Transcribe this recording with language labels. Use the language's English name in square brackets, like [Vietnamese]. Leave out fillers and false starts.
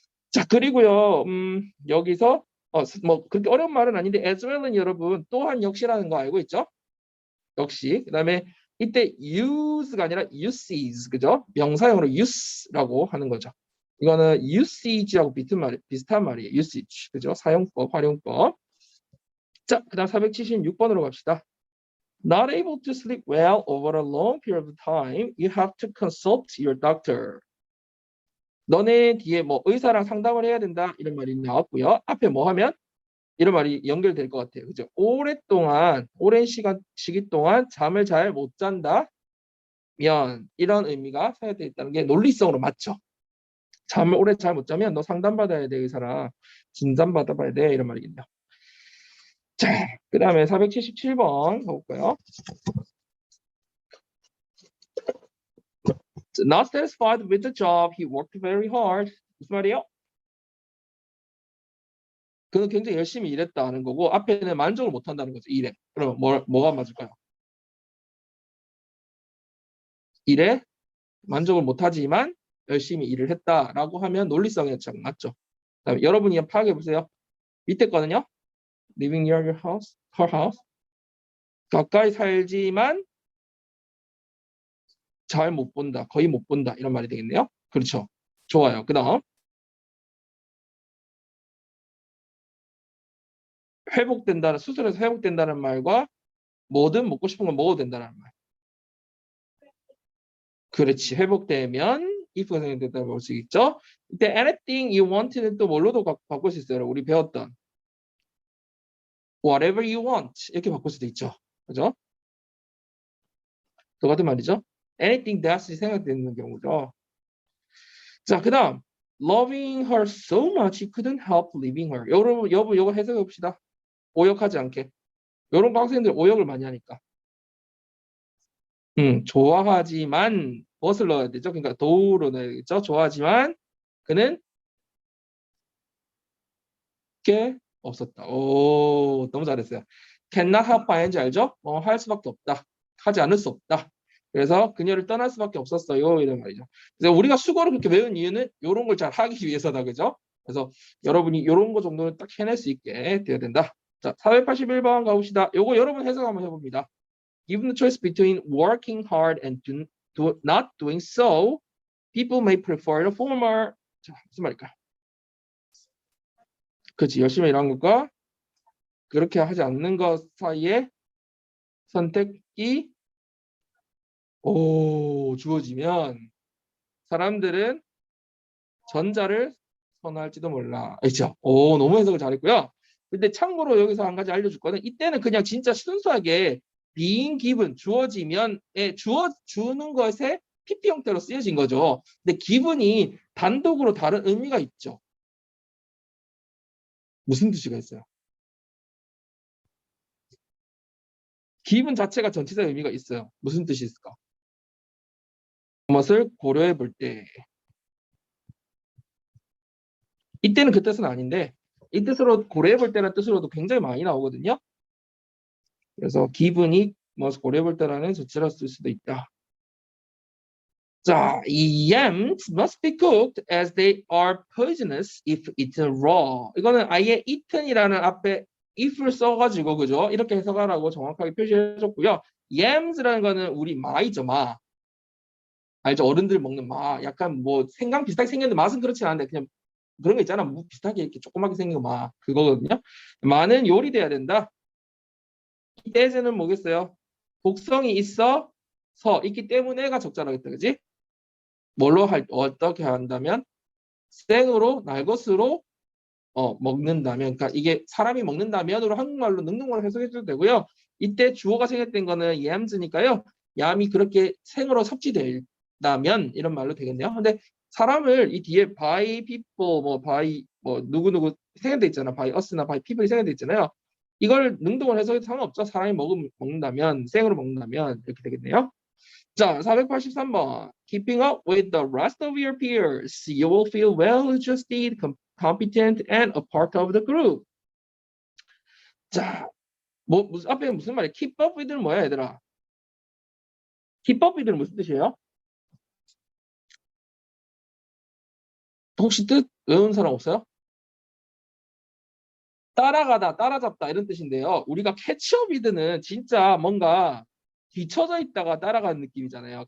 [Korean] 자, 그리고요, 여기서, 뭐, 그렇게 어려운 말은 아닌데, [English] as well [Korean] 은 여러분, 또한 역시라는 거 알고 있죠? 역시. 그 다음에 이때 use가 아니라 uses, 그죠? 명사형으로 use라고 하는 거죠. 이거는 usage하고 비슷한 말이에요. usage, 그죠? 사용법, 활용법. 자, 그 다음 476번으로 갑시다. [English] Not able to sleep well over a long period of time, you have to consult your doctor. [Korean] 너네 뒤에 뭐 의사랑 상담을 해야 된다 이런 말이 나왔고요. 앞에 뭐 하면 이런 말이 연결될 것 같아요. 그죠? 오랫동안 오랜 시기 동안 잠을 잘 못 잔다면 이런 의미가 생각되어 있다는 게 논리성으로 맞죠. 잠을 오래 잘 못 자면 너 상담받아야 돼 의사랑 진단 받아봐야 돼 이런 말이겠네요. 자, 그 다음에 477번 가볼까요? [English] Not satisfied with the job, he worked very hard. [Korean] 무슨 말이에요? 그는 굉장히 열심히 일했다는 거고 앞에는 만족을 못한다는 거죠. 일에. 그러면 뭐가 맞을까요? 일에 만족을 못하지만 열심히 일을 했다라고 하면 논리성이 맞죠. 그다음에 여러분이 파악해 보세요. 밑에 거는요. [English] Living near your house, her house. [Korean] 가까이 살지만 잘 못 본다, 거의 못 본다 이런 말이 되겠네요. 그렇죠. 좋아요. 그다음 회복된다는 수술에서 회복된다는 말과 뭐든 먹고 싶은 건 먹어도 된다는 말. 그렇지. 회복되면 if가 생략됐다고 볼 수 있죠. 이때 [English] anything you want [Korean] 는 또 뭘로도 바꿀 수 있어요. 우리 배웠던 [English] whatever you want [Korean] 이렇게 바꿀 수도 있죠. 그죠? 똑같은 말이죠. [English] anything that [Korean] 이 생각되는 경우죠. 자, 그 다음 [English] loving her so much he couldn't help leaving her. [Korean] 여러분 요거 해석해 봅시다. 오역하지 않게. 요런 거 학생들 오역을 많이 하니까. 좋아하지만 무엇을 넣어야 되죠? 그러니까 도우로 넣어야겠죠? 좋아하지만 그는 게 없었다. 오, 너무 잘했어요. [English] cannot help by [Korean] 인지 알죠? 할 수밖에 없다. 하지 않을 수 없다. 그래서 그녀를 떠날 수밖에 없었어요. 이런 말이죠. 그래서 우리가 수거를 그렇게 외운 이유는 이런 걸 잘 하기 위해서다. 그죠? 그래서 여러분이 이런 거 정도는 딱 해낼 수 있게 되어야 된다. 자, 481번 가봅시다. 요거 여러분 해석 한번 해봅니다. [English] Given the choice between working hard and not doing so, people may prefer the former. [Korean] 자, 무슨 말일까요? 그렇지. 열심히 일하는 것과 그렇게 하지 않는 것 사이에 선택이 주어지면 사람들은 전자를 선호할지도 몰라. 그렇죠? 너무 해석을 잘했고요. 근데 참고로 여기서 한 가지 알려줄 거는 이때는 그냥 진짜 순수하게 [English] being given [Korean] 주어지면에 주어주는 것에 PP 형태로 쓰여진 거죠. 근데 given이 단독으로 다른 의미가 있죠. 무슨 뜻이가 있어요? given 자체가 전치사 의미가 있어요. 무슨 뜻이 있을까? 무엇을 고려해 볼 때 이때는 그 뜻은 아닌데 이 뜻으로 고려해 볼 때라는 뜻으로도 굉장히 많이 나오거든요. 그래서 기분이 무엇을 고려해 볼 때라는 조치를 쓸 수도 있다. [English] 자, 이 yams must be cooked as they are poisonous if eaten raw. [Korean] 이거는 아예 eaten이라는 앞에 if를 써가지고 그죠? 이렇게 해석하라고 정확하게 표시해줬고요. yams라는 거는 우리 마이죠, 마. 알죠? 어른들 먹는 마. 약간 뭐 생강 비슷하게 생겼는데 맛은 그렇지 않은데 그냥 그런 거 있잖아. 무 비슷하게 이렇게 조그맣게 생긴 거 마. 그거거든요. 마는 요리돼야 된다. 이 때제는 뭐겠어요? 복성이 있어 서 있기 때문에가 적절하겠다. 그지? 뭘로 어떻게 한다면 생으로 날 것으로 먹는다면 그러니까 이게 사람이 먹는다면으로 한국말로 능동으로 해석해줘도 되고요. 이때 주어가 생략된 거는 yams니까요. 얌이 그렇게 생으로 섭취된다면 이런 말로 되겠네요. 근데 사람을 이 뒤에 [English] by people by [Korean] 누구누구 생략돼 있잖아. [English] by us [Korean] 나 [English] by people [Korean] 이 생략돼 있잖아요. 이걸 능동으로 해석해도 상관없죠. 사람이 먹는다면 생으로 먹는다면 이렇게 되겠네요. 자, 483번. [English] Keeping up with the rest of your peers, you will feel well-adjusted, competent, and a part of the group. [Korean] 자, 앞에 무슨 말이야? [English] Keep up with는 [Korean] 뭐야, 얘들아? [English] Keep up with는 [Korean] 무슨 뜻이에요? 혹시 뜻 외운 사람 없어요? 따라가다, 따라잡다 이런 뜻인데요. 우리가 [English] catch up with [Korean] 는 진짜 뭔가 뒤쳐져 있다가 따라가는 느낌이잖아요.